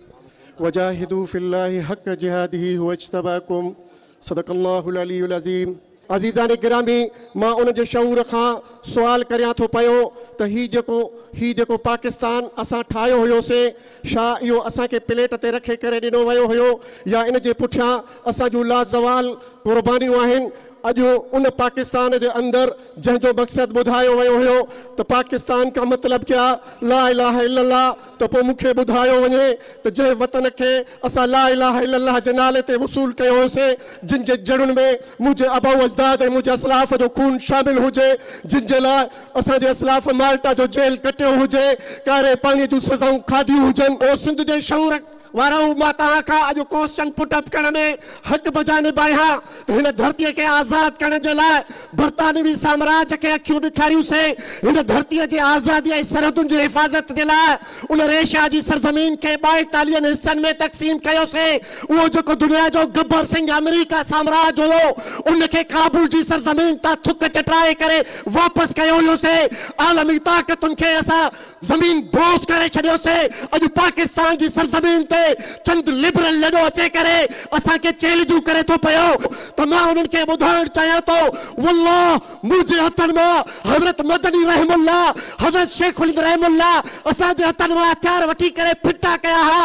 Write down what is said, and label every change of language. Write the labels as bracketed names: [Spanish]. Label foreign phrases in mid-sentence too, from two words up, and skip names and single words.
[Arabic] وجاهدوا في الله حق جهاده هو اجتباكم صدق الله العلي العظيم. [Sindhi] अज़ीज़ान गिरामी, मां उन जे शऊर खां सुवाल करियां थो पियो त ही जेको पाकिस्तान असां ठाहियो हुयोसीं, छा इहो असांखे प्लेट ते रखे करे ॾिनो वियो हुयो या इन जे पुठियां असां जूं लाज़वाल क़ुर्बानियूं आहिनि? अॼु उन पाकिस्तान जे अंदरि जंहिंजो मक़सदु ॿुधायो वियो हुयो त [Urdu] پاکستان کا مطلب کیا [Arabic] لا إله إلا الله, [Sindhi] त पोइ मूंखे ॿुधायो वञे त जंहिं वतन खे असां [Arabic] لا إله إلا الله [Sindhi] जे नाले ते वसूल कयो होसीं, जिन जे जड़ुनि में मुंहिंजे अबाउ अजदाद ऐं मुंहिंजे असलाफ जो खून शामिल हुजे, जिन जे लाइ असांजे असलाफ माल्टा जो जेल कटियो हुजे, कारे पाणीअ जूं सज़ाऊं खाधियूं हुजनि, ओ सिंध जे शऊर वारो मां तव्हां खां अॼु [English] question put up [Sindhi] करण में हक़ बजानिब आहियां त हिन धरतीअ खे आज़ादु करण जे लाइ बरतानवी साम्राज्य खे अखियूं ॾेखारियूंसीं। हिन धरतीअ जे आज़ादी ऐं सरहदुनि जी हिफ़ाज़त जे लाइ उन रेशा जी सरज़मीन खे 42 हिस्सनि में तक़सीम कयोसीं। उहो जेको दुनिया जो गब्बर सिंह अमेरिका साम्राज्य हुयो, उनखे काबुल जी सरज़मीन तां थुक चटाए करे वापसि कयो हुयोसीं। आलमी ताक़तुनि खे असां ज़मीन बोस करे छॾियोसीं। अॼु पाकिस्तान जी सरज़मीन ते चंद लिबरल लॾो अचे करे असांखे चैलेंजूं करे थो पियो, त मां उन्हनि खे ॿुधाइण चाहियां थो, वल्लाह मुंहिंजे हथनि मां हज़रत मदनी रहमुल्लाह, हज़रत शेखुल रहमुल्लाह असांजे हथनि मां हथियार वठी करे फिटा कया हुआ।